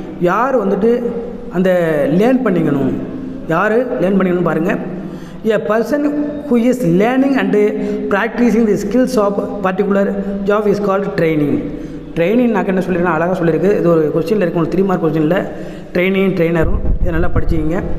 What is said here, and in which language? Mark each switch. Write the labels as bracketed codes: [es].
[ta] யார் அந்த லேர்ன் பண்ணிக்கணும், யார் லேர்ன் பண்ணிக்கணும்னு பாருங்கள். [en] A person who is learning and practicing the skills of particular job is called training. [ta] Training நான் என்ன சொல்லியிருக்கேன், அழகாக சொல்லியிருக்கு. இது ஒரு கொஸ்டினில் இருக்குது, உங்களுக்கு 3 மார்க் கொஸ்டினில் ட்ரைனிங் ட்ரைனரும் இதை நல்லா படிச்சிக்கிங்க.